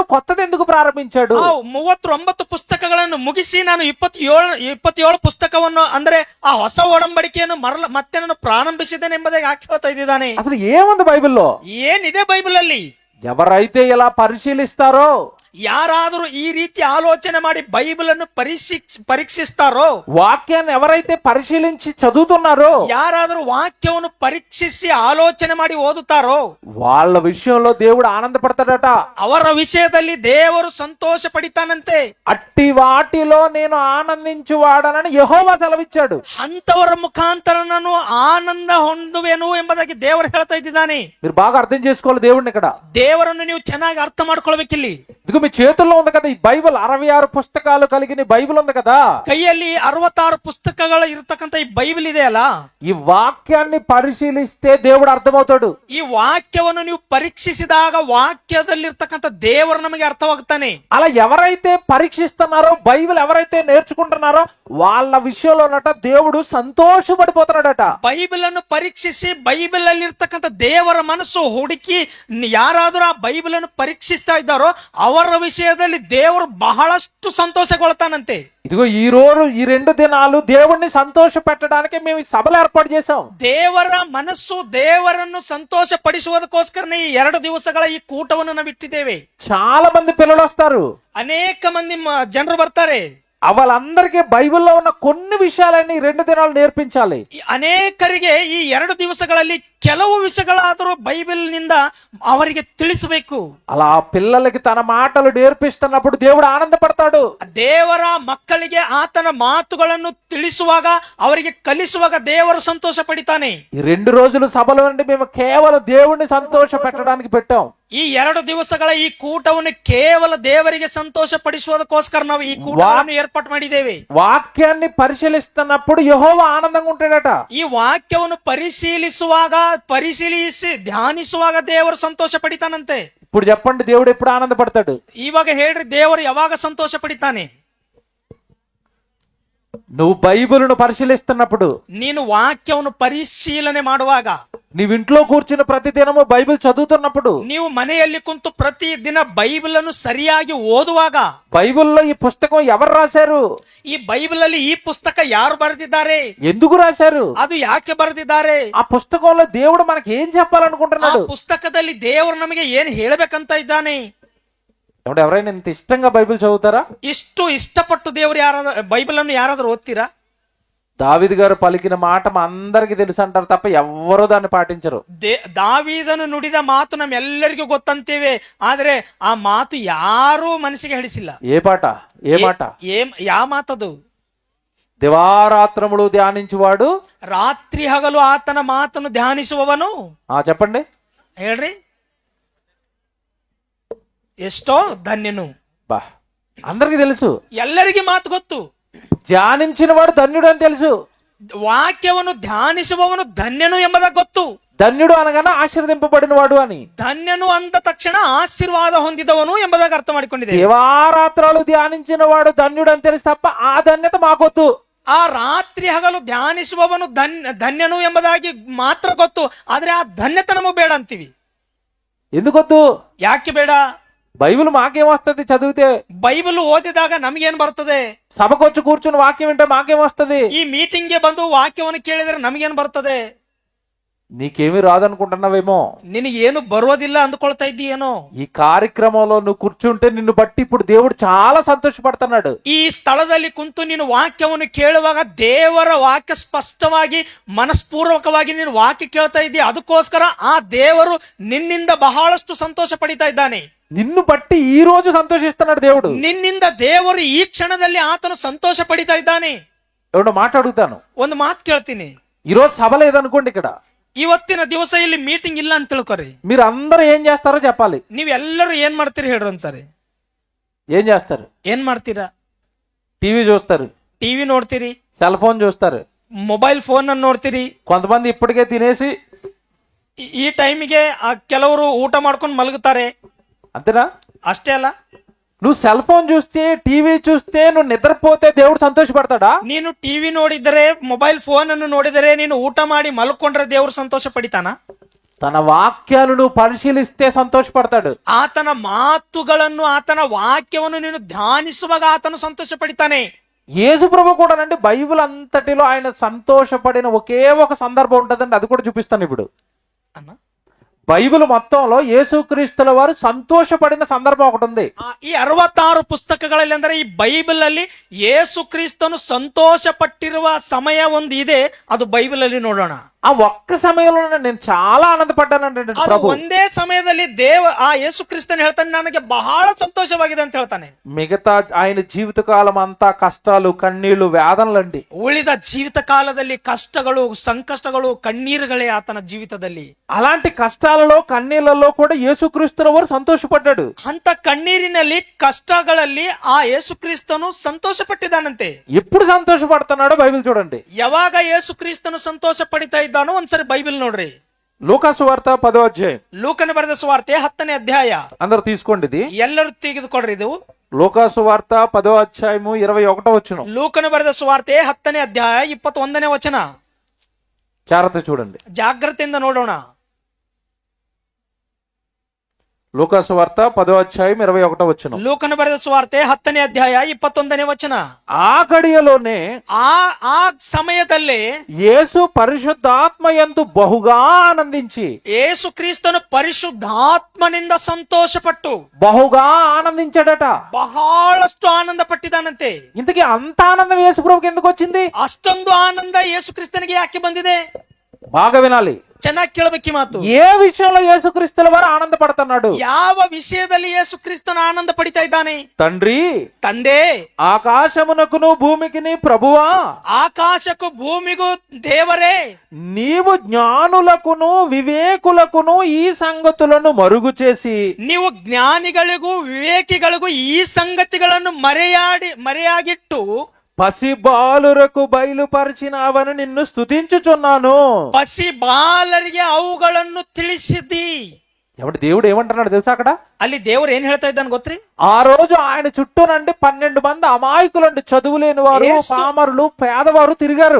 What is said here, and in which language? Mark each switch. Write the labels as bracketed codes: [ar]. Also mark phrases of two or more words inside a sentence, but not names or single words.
[te] కొత్తది ఎందుకు ప్రారంభించాడు? [kn] 39 ಪುಸ್ತಕಗಳನ್ನು ಮುಗಿಸಿ ನಾನು 27 ಪುಸ್ತಕವನ್ನು ಅಂದ್ರೆ ಆ ಹೊಸ ಒಡಂಬಡಿಕೆಯನ್ನು ಮತ್ತೆ ನಾನು ಪ್ರಾರಂಭಿಸಿದ್ದೇನೆ ಎಂಬುದಾಗಿ ಹೇಳ್ತಾ ಇದ್ದಾನೆ. [te] అసలు ఏముంది బైబిల్లో? [kn] ಏನಿದೆ ಬೈಬಲ್ ಅಲ್ಲಿ? [te] ఎవరైతే ఇలా పరిశీలిస్తారో, [kn] ಯಾರಾದರೂ ಈ ರೀತಿ ಆಲೋಚನೆ ಮಾಡಿ ಬೈಬಲ್ ಅನ್ನು ಪರೀಕ್ಷಿಸ್ತಾರೋ, [te] వాక్యాన్ని ఎవరైతే పరిశీలించి చదువుతున్నారో, [kn] ಯಾರಾದರೂ ವಾಕ್ಯವನ್ನು ಪರೀಕ್ಷಿಸಿ ಆಲೋಚನೆ ಮಾಡಿ ಓದುತ್ತಾರೋ [te] వాళ్ళ విషయంలో దేవుడు ఆనందపడతాడట. [kn] ಅವರ ವಿಷಯದಲ್ಲಿ ದೇವರು ಸಂತೋಷ ಪಡಿತಾನಂತೆ. [te] అట్టి వాటిలో నేను ఆనందించువాడనని యెహోవా సెలవిచ్చాడు. [kn] ಅಂತವರ ಮುಖಾಂತರ ನಾನು ಆನಂದ ಹೊಂದುವೆನು ಎಂಬುದಾಗಿ ದೇವರು ಹೇಳ್ತಾ ಇದ್ದಾನೆ. [te] మీరు బాగా అర్థం చేసుకోవాలి దేవుడిని ఇక్కడ. [kn] ದೇವರನ್ನು ನೀವು ಚೆನ್ನಾಗಿ ಅರ್ಥ ಮಾಡ್ಕೊಳ್ಬೇಕಿಲ್ಲಿ. [te] ఇదిగో మీ మీ చేతుల్లో ఉంది కదా ఈ బైబిల్, 66 పుస్తకాలు కలిగిన ఈ బైబిల్ ఉంది కదా, [kn] ಕೈಯಲ್ಲಿ 66 ಪುಸ್ತಕಗಳು ಇರತಕ್ಕಂತ ಈ ಬೈಬಲ್ ಇದೆಯಲ್ಲ, [te] ఈ వాక్యాన్ని పరిశీలిస్తే దేవుడు అర్థమవుతాడు. [kn] ಈ ವಾಕ್ಯವನ್ನು ನೀವು ಪರೀಕ್ಷಿಸಿದಾಗ ವಾಕ್ಯದಲ್ಲಿರ್ತಕ್ಕಂಥ ದೇವರು ನಮಗೆ ಅರ್ಥವಾಗುತ್ತಾನೆ. [te] అలా ఎవరైతే పరీక్షిస్తున్నారో, బైబిల్ ఎవరైతే నేర్చుకుంటున్నారో వాళ్ళ విషయంలోనట దేవుడు సంతోషపడిపోతున్నాడట. [kn] ಬೈಬಲ್ ಅನ್ನು ಪರೀಕ್ಷಿಸಿ ಬೈಬಲ್ ಅಲ್ಲಿ ಇರ್ತಕ್ಕಂಥ ದೇವರ ಮನಸ್ಸು ಹುಡುಕಿ ಯಾರಾದರೂ ಆ ಬೈಬಲ್ ಅನ್ನು ಪರೀಕ್ಷಿಸ್ತಾ ಇದ್ದಾರೋ ಅವರ ವಿಷಯದಲ್ಲಿ ದೇವರು ಬಹಳಷ್ಟು ಸಂತೋಷಗೊಳ್ತಾನಂತೆ. [te] ఇదిగో ఈ రోజు ఈ 2 దినాలు దేవుణ్ణి సంతోష పెట్టడానికి మేము ఈ సభలు ఏర్పాటు చేసాం. [kn] ದೇವರ ಮನಸ್ಸು ದೇವರನ್ನು ಸಂತೋಷ ಪಡಿಸುವುದಕ್ಕೋಸ್ಕರನೇ ಈ 2 ದಿವಸಗಳ ಈ ಕೂಟವನ್ನು ನಾವು ಇಟ್ಟಿದ್ದೇವೆ. [te] చాలా మంది పిల్లలు వస్తారు, [kn] ಅನೇಕ ಮಂದಿ ಜನರು ಬರ್ತಾರೆ. [te] వాళ్ళందరికీ బైబిల్లో ఉన్న కొన్ని విషయాలన్నీ 2 దినాలు నేర్పించాలి. [kn] ಈ ಅನೇಕರಿಗೆ ಈ 2 ದಿವಸಗಳಲ್ಲಿ ಕೆಲವು ವಿಷಯಗಳಾದರೂ ಬೈಬಲ್ ನಿಂದ ಅವರಿಗೆ ತಿಳಿಸಬೇಕು. [te] అలా పిల్లలకి తన మాటలు నేర్పిస్తున్నప్పుడు దేవుడు ఆనందపడతాడు. [kn] ದೇವರ ಮಕ್ಕಳಿಗೆ ಆತನ ಮಾತುಗಳನ್ನು ತಿಳಿಸುವಾಗ ಅವರಿಗೆ ಕಲಿಸುವಾಗ ದೇವರು ಸಂತೋಷ ಪಡಿತಾನೆ. [te] ఈ 2 రోజులు సభలు నుండి మేము కేవలం దేవుణ్ణి సంతోష పెట్టడానికి పెట్టాం. [kn] ಈ 2 ದಿವಸಗಳ ಈ ಕೂಟವನ್ನು ಕೇವಲ ದೇವರಿಗೆ ಸಂತೋಷ ಪಡಿಸುವುದಕ್ಕೋಸ್ಕರ ನಾವು ಈ ಕೂಟವನ್ನು ಏರ್ಪಾటు ಮಾಡಿದ್ದೇವೆ. [te] వాక్యాన్ని పరిశీలిస్తున్నప్పుడు యెహోవా ఆనందంగా ఉంటాడట. [kn] ಈ ವಾಕ್ಯವನ್ನು ಪರಿಶೀಲಿಸಿ ಧ್ಯಾನಿಸುವಾಗ ದೇವರು ಸಂತೋಷ ಪಡಿತಾನಂತೆ. [te] ఇప్పుడు చెప్పండి, దేవుడు ఎప్పుడు ఆనందపడతాడు? [kn] ಇವಾಗ ಹೇಳ್ರಿ, ದೇವರು ಯಾವಾಗ ಸಂತೋಷ ಪಡಿತಾನೆ? [te] నువ్వు బైబిలును పరిశీలిస్తున్నప్పుడు, [kn] ನೀನು ವಾಕ್ಯವನ್ನು ಪರಿಶೀಲನೆ ಮಾಡುವಾಗ, [te] నీవు ఇంట్లో కూర్చుని ప్రతి దినము బైబిల్ చదువుతున్నప్పుడు, [kn] ನೀವು ಮನೆಯಲ್ಲಿ ಕುಂತು ಪ್ರತಿ ದಿನ ಬೈಬಲ್ ಅನ್ನು ಸರಿಯಾಗಿ ಓದುವಾಗ, [te] బైబిల్లో ఈ పుస్తకం ఎవరు రాశారు, [kn] ಈ ಬೈಬಲ್ ಅಲ್ಲಿ ಈ ಪುಸ್ತಕ ಯಾರು ಬರೆದಿದ್ದಾರೆ, [te] ఎందుకు రాశారు, [kn] ಅದು ಯಾಕೆ ಬರೆದಿದ್ದಾರೆ, [te] ఆ పుస్తకంలో దేవుడు మనకి ఏం [kn] ಆ [te] చెప్పాలనుకుంటున్నాడు, [kn] ಪುಸ್ತಕದಲ್ಲಿ ದೇವರು ನಮಗೆ ಏನ್ ಹೇಳಬೇಕಂತ ಇದ್ದಾನೆ. [te] ఎవరైనా ఇంత ఇష్టంగా బైబిల్ చదువుతారా? [kn] ಇಷ್ಟು ಇಷ್ಟಪಟ್ಟು ದೇವರು ಯಾರಾದ್ರೂ ಬೈಬಲ್ ಅನ್ನು ಯಾರಾದ್ರೂ ಓದ್ತೀರಾ? [te] దావీదు గారు పలికిన మాట మా అందరికి తెలుసు అంటారు తప్ప ఎవ్వరూ దాన్ని పాటించరు. [kn] ದಾವೀದನು ನುಡಿದ ಮಾತು ನಮ್ಮೆಲ್ಲರಿಗೂ ಗೊತ್ತಂತೇವೆ, ಆದ್ರೆ ಆ ಮಾತು ಯಾರೂ ಮನಸ್ಸಿಗೆ ಹಿಡಿಸಿಲ್ಲ. [te] ఏ పాట? ఏ మాట? [kn] ಯಾವ ಮಾತದು? [te] దివారాత్రములు ధ్యానించువాడు, [kn] ರಾತ್ರಿ ಹಗಲು ಆತನ ಮಾತನ್ನು ಧ್ಯಾನಿಸುವವನು. [te] చెప్పండి, [kn] ಹೇಳ್ರಿ, ಎಷ್ಟೋ ಧನ್ಯನು. [te] బా అందరికి తెలుసు. [kn] ಎಲ್ಲರಿಗೆ ಮಾತು ಗೊತ್ತು. [te] ధ్యానించిన వాడు ధన్యుడు అని తెలుసు. [kn] ವಾಕ್ಯವನ್ನು ಧ್ಯಾನಿಸುವವನು ಧನ್ಯನು ಎಂಬುದಾಗಿ ಗೊತ್ತು. [te] ధన్యుడు అనగానే ఆశీర్వదింపబడిన వాడు అని. [kn] ಧನ್ಯನು ಅಂದ ತಕ್ಷಣ ಆಶೀರ್ವಾದ ಹೊಂದಿದವನು ಎಂಬುದಾಗಿ ಅರ್ಥ ಮಾಡಿಕೊಂಡಿದೆ. [te] దివారాత్రాలు ధ్యానించిన వాడు ధన్యుడు అని తెలుసు తప్ప ఆ ధన్యత మాకొద్దు. [kn] ಆ ರಾತ್ರಿ ಹಗಲು ಧ್ಯಾನಿಸುವವನು ಧನ್ಯನು ಎಂಬುದಾಗಿ ಮಾತ್ರ ಗೊತ್ತು, ಆದ್ರೆ ಆ ಧನ್ಯತೆ ನಮಗೆ ಬೇಡ ಅಂತೀವಿ. [te] ఎందుకొద్దు? [kn] ಯಾಕೆ ಬೇಡ? [te] బైబిల్ మాకేమొస్తుంది చదివితే? [kn] ಬೈಬಲ್ ಓದಿದಾಗ ನಮಗೇನ್ ಬರ್ತದೆ? [te] సభకొచ్చి కూర్చుని వాక్యం వింటే మాకేమొస్తుంది? [kn] ಈ ಮೀಟಿಂಗ್ಗೆ ಬಂದು ವಾಕ್ಯವನ್ನು ಕೇಳಿದ್ರೆ ನಮಗೇನ್ ಬರ್ತದೆ? [te] నీకేమీ రాదనుకుంటున్నావేమో, [kn] ನಿನಗೇನು ಬರೋದಿಲ್ಲ ಅಂದ್ಕೊಳ್ತಾ ಇದ್ದೀಯೇನೋ. [te] ఈ కార్యక్రమంలో నువ్వు కూర్చుంటే నిన్ను బట్టి ఇప్పుడు దేవుడు చాలా సంతోషపడుతున్నాడు. [kn] ಈ ಸ್ಥಳದಲ್ಲಿ ಕುಂತು ನೀನು ವಾಕ್ಯವನ್ನು ಕೇಳುವಾಗ ದೇವರ ವಾಕ್ಯ ಸ್ಪಷ್ಟವಾಗಿ ಮನಸ್ಪೂರ್ವಕವಾಗಿ ನೀನು ವಾಕ್ಯ ಕೇಳ್ತಾ ಇದ್ದೀಯ, ಅದಕ್ಕೋಸ್ಕರ ಆ ದೇವರು ನಿನ್ನಿಂದ ಬಹಳಷ್ಟು ಸಂತೋಷ ಪಡಿತಾ ಇದ್ದಾನೆ. [te] నిన్ను బట్టి ఈ రోజు సంతోషిస్తున్నాడు దేవుడు. [kn] ನಿನ್ನಿಂದ ದೇವರು ಈ ಕ್ಷಣದಲ್ಲಿ ಆತನು ಸಂತೋಷ ಪಡಿತಾ ಇದ್ದಾನೆ. [te] ఎవడో మాట అడుగుతాను, [kn] ಒಂದು ಮಾತು ಕೇಳ್ತೀನಿ. [te] ఈ రోజు సభ లేదనుకోండి, ఇక్కడ [kn] ಇವತ್ತಿನ ದಿವಸ ಇಲ್ಲಿ ಮೀಟಿಂಗ್ ಇಲ್ಲ ಅಂತ ತಿಳ್ಕೊರಿ. [te] మీరు అందరూ ఏం చేస్తారో చెప్పాలి. [kn] ನೀವೆಲ್ಲರೂ ಏನ್ ಮಾಡ್ತೀರಿ ಹೇಳ್ರಿ ಒಂದ್ಸರಿ. [te] ఏం చేస్తారు? [kn] ಏನ್ ಮಾಡ್ತೀರಾ? [te] టీవీ చూస్తారు, [kn] ಟಿವಿ ನೋಡ್ತೀರಿ, [en] cell phone [te] చూస్తారు, [en] mobile phone [kn] ಅನ್ನು ನೋಡ್ತೀರಿ. [te] కొంతమంది ఇప్పటికే తినేసి [kn] ಈ ಟೈಮಿಗೆ ಕೆಲವರು ಊಟ ಮಾಡ್ಕೊಂಡು ಮಲಗುತ್ತಾರೆ. [te] అంతేనా? [kn] ಅಷ್ಟೇ ಅಲ್ಲ, [te] నువ్వు [en] cell phone [te] చూస్తే, టీవీ చూస్తే నువ్వు నిద్రపోతే దేవుడు సంతోషపడతాడా? [kn] ನೀನು ಟಿವಿ ನೋಡಿದರೆ, [en] mobile phone [kn] ಅನ್ನು ನೋಡಿದರೆ, ನೀನು ಊಟ ಮಾಡಿ ಮಲ್ಕೊಂಡ್ರೆ ದೇವರು ಸಂತೋಷ ಪಡಿತಾನ? [te] తన వాక్యాలు నువ్వు పరిశీలిస్తే సంతోషపడతాడు. [kn] ಆತನ ಮಾತುಗಳನ್ನು, ಆತನ ವಾಕ್ಯವನ್ನು ನೀನು ಧ್ಯಾನಿಸುವಾಗ ಆತನು ಸಂತೋಷ ಪಡಿತಾನೆ. [te] యేసు ప్రభు కూడా అండి బైబిల్ అంతటిలో ఆయన సంతోషపడిన ఒకే ఒక సందర్భం ఉంటుందండి, అది కూడా చూపిస్తాను ఇప్పుడు. అన్న, బైబిల్ మొత్తంలో యేసుక్రీస్తుల వారు సంతోషపడిన సందర్భం ఒకటి ఉంది. [kn] ಈ 66 ಪುಸ್ತಕಗಳಲ್ಲಿ ಅಂದ್ರೆ ಈ ಬೈಬಲ್ ಅಲ್ಲಿ ಯೇಸು ಕ್ರಿಸ್ತನು ಸಂತೋಷ ಪಟ್ಟಿರುವ ಸಮಯ ಒಂದು ಇದೆ, ಅದು ಬೈಬಲ್ ಅಲ್ಲಿ ನೋಡೋಣ. [te] ఆ ఒక్క సమయంలో నేను చాలా ఆనందపడ్డానంటే [kn] ಅದು [te] ప్రభు. [kn] ಒಂದೇ ಸಮಯದಲ್ಲಿ ಆ ಯೇಸು ಕ್ರಿಸ್ತನ್ ಹೇಳ್ತಾನೆ, ನನಗೆ ಬಹಳ ಸಂತೋಷವಾಗಿದೆ ಅಂತ ಹೇಳ್ತಾನೆ. [te] మిగతా ఆయన జీవితకాలం అంతా కష్టాలు కన్నీళ్లు వేదనలండి. [kn] ಉಳಿದ ಜೀವಿತ ಕಾಲದಲ್ಲಿ ಕಷ್ಟಗಳು, ಸಂಕಷ್ಟಗಳು, ಕಣ್ಣೀರುಗಳೇ ಆತನ ಜೀವಿತದಲ್ಲಿ. [te] అలాంటి కష్టాలలో కన్నీళ్లలో కూడా యేసుక్రీస్తు వారు సంతోషపడ్డాడు. [kn] ಅಂತ ಕಣ್ಣೀರಿನಲ್ಲಿ, ಕಷ್ಟಗಳಲ್ಲಿ ಆ ಯೇಸು ಕ್ರಿಸ್ತನು ಸಂತೋಷ ಪಟ್ಟಿದ್ದಾನಂತೆ. [te] ఎప్పుడు సంతోషపడుతున్నాడో బైబిల్ చూడండి. [kn] ಯಾವಾಗ ಯೇಸು ಕ್ರಿಸ್ತನು ಸಂತೋಷ ಪಡಿತಾ ಇದ್ದಾನೋ ಒಂದ್ಸರಿ ಬೈಬಲ್ ನೋಡ್ರಿ. [te] లూకాసు వార్త 10వ అధ్యాయం. [kn] ಲೂಕನ ಬರೆದ ಸುವಾರ್ತೆ 10ನೇ ಅಧ್ಯಾಯ. [te] అందరు తీసుకోండి ఇది. [kn] ಎಲ್ಲರೂ ತೆಗೆದುಕೊಡ್ರಿ ಇದು. [te] లూకాసు వార్త 10వ అధ్యాయము 21వ వచనం. [kn] ಲೂಕನ ಬರೆದ ಸುವಾರ್ತೆ 10ನೇ ಅಧ್ಯಾಯ 21ನೇ ವಚನ. [te] జాగ్రత్త చూడండి. [kn] ಜಾಗ್ರತೆಯಿಂದ ನೋಡೋಣ. [te] లూకాసు వార్త 10వ అధ్యాయం 21వ వచనం. [kn] ಲೂಕನ ಬರೆದ ಸುವಾರ್ತೆ 10ನೇ ಅಧ್ಯಾಯ 21ನೇ ವಚನ. [te] ఆ గడియలోనే [kn] ಆ ಸಮಯದಲ್ಲಿ [te] యేసు పరిశుద్ధాత్మయందు బహుగా ఆనందించి, [kn] ಯೇಸು ಕ್ರಿಸ್ತನು ಪರಿಶುದ್ಧಾತ್ಮನಿಂದ ಸಂತೋಷಪಟ್ಟು [te] బహుగా ఆనందించాడట. [kn] ಬಹಳಷ್ಟು ಆನಂದ ಪಟ್ಟಿದ್ದಾನಂತೆ. [te] ఇంతకీ అంత ఆనందం యేసు ప్రభుకి ఎందుకు వచ్చింది? [kn] ಅಷ್ಟೊಂದು ಆನಂದ ಯೇಸು ಕ್ರಿಸ್ತನಿಗೆ ಯಾಕೆ ಬಂದಿದೆ? [te] బాగా వినాలి. [kn] ಚೆನ್ನಾಗಿ ಕೇಳಬೇಕು ಮಾತು. [te] ఏ విషయంలో యేసుక్రీస్తుల వారు ఆనందపడుతున్నాడు? [kn] ಯಾವ ವಿಷಯದಲ್ಲಿ ಯೇಸು ಕ್ರಿಸ್ತನ ಆನಂದ ಪಡಿತಾ ಇದ್ದಾನೆ? [te] తండ్రి, [kn] ತಂದೆ, [te] ఆకాశమునకును భూమికిని ప్రభువా, [kn] ಆಕಾಶಕ್ಕೂ ಭೂಮಿಗೂ ದೇವರೇ, [te] నీవు జ్ఞానులకును వివేకులకును ఈ సంగతులను మరుగు చేసి, [kn] ನೀವು ಜ್ಞಾನಿಗಳಿಗೂ ವಿವೇಕಿಗಳಿಗೂ ಈ ಸಂಗತಿಗಳನ್ನು ಮರೆಯಾಗಿಟ್ಟು [te] పసి బాలురకు బయలుపరిచినావని నిన్ను స్తుతించుచున్నాను. [kn] ಪಸಿ ಬಾಲರಿಗೆ ಅವುಗಳನ್ನು ತಿಳಿಸಿದಿ. [te] ఎవడు దేవుడు ఏమంటున్నాడు తెలుసా అక్కడ? [kn] ಅಲ್ಲಿ ದೇವರು ಏನ್ ಹೇಳ್ತಾ ಇದ್ದಾನೆ ಗೊತ್ತ್ರಿ? [te] ఆ రోజు ఆయన చుట్టూ నుండి 12 మంది అమాయకులండి, చదువు లేని వారు, పామరులు, పేదవారు తిరిగారు.